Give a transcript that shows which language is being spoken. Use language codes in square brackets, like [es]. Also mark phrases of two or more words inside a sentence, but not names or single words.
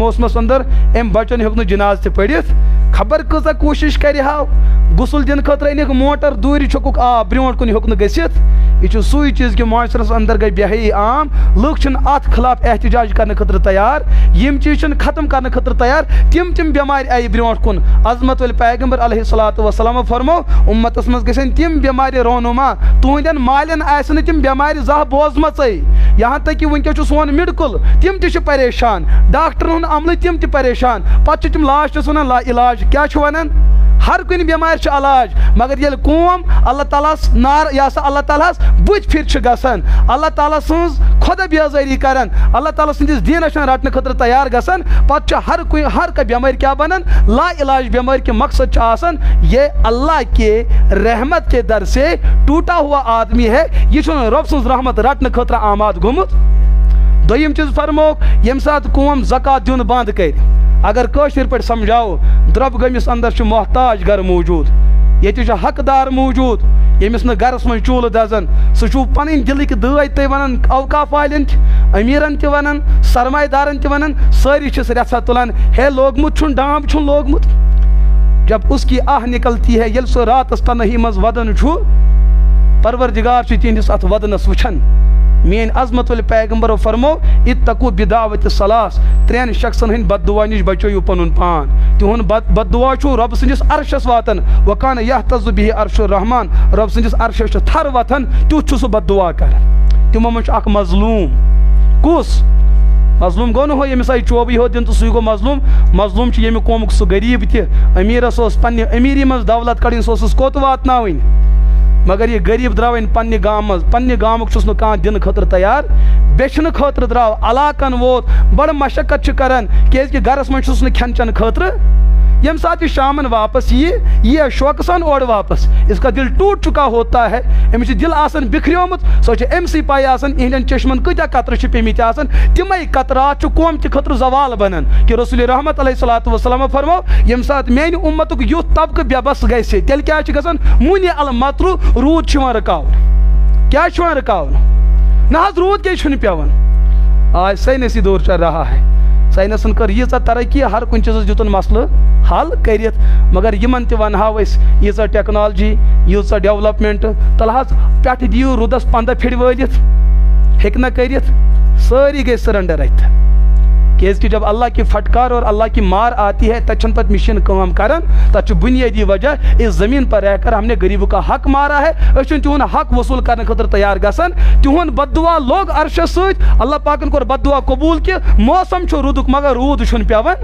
[ks] موسمس اندر أمۍ بچن ہیوٚک نہٕ جناز تہِ پٔرِتھ خبر کۭژاہ کوٗشش کرِ ہاو غسل دِنہٕ خٲطرٕ أنِکھ موٹر دوٗرِ چھوٚکُکھ آب برٛونٛٹھ کُن ہیوٚک نہٕ گٔژھِتھ یہ چھُ سُے چیٖز کہِ معاشرس اندر گٔے بے حیٲیی عام لُکھ چھِنہٕ اتھ خلاف احتجاج کرنہٕ خٲطرٕ تیار یِم چیٖز چھِنہٕ ختم کرنہٕ خٲطرٕ تیار تِم بٮ۪مارِ آیہِ برٛونٛٹھ کُن عظمت وٲلۍ پیغمبر [ar] علیہ الصلوۃ والسلام [ks] فرمو اُمتس منٛز گژھن تِم بٮ۪مارِ رونُما تُہنٛدٮ۪ن مالٮ۪ن آسہِ نہٕ تِم بٮ۪مارِ زانٛہہ بوزمژٕے یہاں تک کہ وٕنکٮ۪س چھُ سون میڈکل تِم تہِ چھِ پریشان ڈاکٹرن ہُنٛد عملہٕ تِم تہِ پریشان پتہٕ چھِ تِم لاسٹس ونان لا علاج کیٛاہ چھِ ونان ہر کُنہِ بٮ۪مارِ چھُ علاج مگر ییٚلہِ قوم اللہ تعالیٰ ہس اللہ تعالیٰ ہس بٕتھِ پھِرِ چھِ گژھان اللہ تعالیٰ سٕنٛز خۄدا بیزٲری کران اللہ تعالیٰ سٕنٛدِس دیٖنس چھنہٕ رٹنہٕ خٲطرٕ تیار گژھان پتہٕ چھِ ہر کانٛہہ بٮ۪مٲرۍ کیٛاہ بنان لا علاج بٮ۪مٲرۍ کہِ مقصد چھُ آسان یہ [ur] اللہ کے رحمت کے در سے ٹوٹا ہوا آدمی ہے [ks] یہِ چھُنہٕ رۄب سٕنٛز رحمت رٹنہٕ خٲطرٕ آماد گوٚمُت دوٚیِم چیٖز فرموکھ ییٚمہِ ساتہٕ قوم زکات دیُن بنٛد کرِ اگر کٲشِر پٲٹھۍ سمجھاوو درٛۄبہٕ گٔمِس اندر چھُ محتاج گرٕ موٗجوٗد ییٚتہِ چھُ حقدار موٗجوٗد ییٚمِس نہٕ گرس منٛز چوٗلہٕ دزان سُہ چھُو پنٕنۍ دِلٕکۍ دٲدۍ تُہۍ ونان اوقاف والٮ۪ن تہِ امیٖرن تہِ ونان سرمایہ دارن تہِ ونان سٲری چھِس رژھا تُلان ہے لوگمُت چھُنہٕ ڈامب چھُنہٕ لوگمُت [ur] جب اس کی آہ نکلتی ہے [ks] ییٚلہِ سُہ راتس تنہی منٛز ودان چھُ پروردگار چھُ تِہنٛدِس اتھ ودنس وٕچھان میٲنۍ عظمت وٲلۍ پیغمبرو فرمو [ar] اتقوا بدعوة ثلاث [ks] 3 شخصن ہٕنٛدۍ بد دعا نِش بچٲیِو پنُن پان تِہُنٛد بد دعا چھُ رۄب سٕنٛدِس عرشس واتان وکان [ar] یحتز به عرش الرحمان [ks] رۄب سٕنٛدِس عرشس چھُ تھر وتھان تیُتھ چھُ سُہ بد دعا کران تِمو منٛز چھُ اکھ مظلوٗم کُس مظلوٗم گوٚو نہٕ ہُہ ییٚمِس آیہِ چوبٕے ہوت دِنہٕ تہٕ سُے گوٚو مظلوٗم چھُ ییٚمہِ قومُک سُہ غریٖب تہِ امیٖرس اوس پننہِ امیٖری منٛز دولت کڑٕنۍ سُہ اوسُس کوٚت واتناوٕنۍ مگر یہِ غریٖب درٛاو وۄنۍ پننہِ گامہٕ منٛز پننہِ گامُک چھُس نہٕ کانٛہہ دِنہٕ خٲطرٕ تیار بیچھنہٕ خٲطرٕ درٛاو علاقن ووت بڑٕ مشقت چھِ کران کیازکہِ گرس منٛز چھُس نہٕ کھٮ۪ن چٮ۪ن خٲطرٕ ییٚمہِ ساتہٕ یہِ شامن واپس یہِ شوقہٕ سان اورٕ واپس [ur] اس کا دل ٹوٹ چُکا ہوتا ہے [ks] أمِس چھُ دل آسان بِکھریومُت سۄ چھِ أمسٕے پاے آسان یِہنٛدٮ۪ن چشمن کۭتیاہ قطرٕ چھِ پیٚمٕتۍ آسان تِمے قطرات چھُ قومچہِ خٲطرٕ زوال بنان کہِ رسول رحمت [ar] علیہ الصلوۃ والسلام [ks] فرمو ییٚمہِ ساتہٕ میانہِ اُمتُک یُتھ طبقہٕ بے بس گژھِ تیٚلہِ کیٛاہ چھُ گژھان [ar] مُنہِ المطرُ [ks] روٗد چھُ یِوان رُکاونہٕ کیٛاہ چھُ یِوان رُکاونہٕ نہ حظ روٗد کیٛازِ چھُنہٕ پیٚوان [ur] آج ساینسی دور چل رہا ہے [ks] ساینسن کٔر ییٖژاہ ترقی ہر کُنہِ چیٖزس دِتُن مسلہٕ حل کٔرِتھ مگر یِمن تہِ ونہاو أسۍ ییٖژاہ ٹیکنالجی ییٖژاہ ڈیولپمنٹ تل حظ پٮ۪ٹھٕ دِیِو روٗدس 15 پھِرِ وٲلِتھ ہیٚکہِ نہ کٔرِتھ سٲری گٔے سرنڈر اتہِ [ur] کہ جب اللہ کی پھٹکار اور اللہ کی مار آتی ہے [ks] تچن پت مشین کام کرن تچ [ur] بنیادی وجہ اس زمین پر رہ کر ہم نے غریبوں کا حق مارا ہے. [ks] اچھن تہن حق وصول کرنے خاطر تیار گسن. تہن بد دعا لوگ عرشس ست اللہ پاکن کور بد دعا قبول کہ موسم چھ رودک مگر رود چھن پیوان.